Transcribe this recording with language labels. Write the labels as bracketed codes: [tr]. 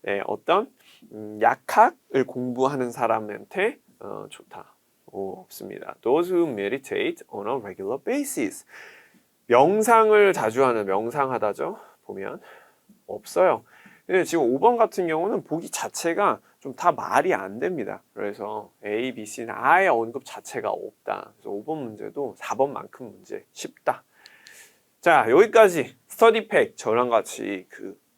[ko] 어떤 약학을 공부하는 사람한테 좋다. 없습니다. [en] Those who meditate on a regular basis. [ko] 명상을 자주 하는 명상하다죠. 보면 없어요. 근데 지금 5번 같은 경우는 보기 자체가 좀 다 말이 안 됩니다. 그래서 A, B, C는 아예 언급 자체가 없다. 그래서 5번 문제도 4번만큼 문제 쉽다. 자, 여기까지 스터디팩 저랑 같이 그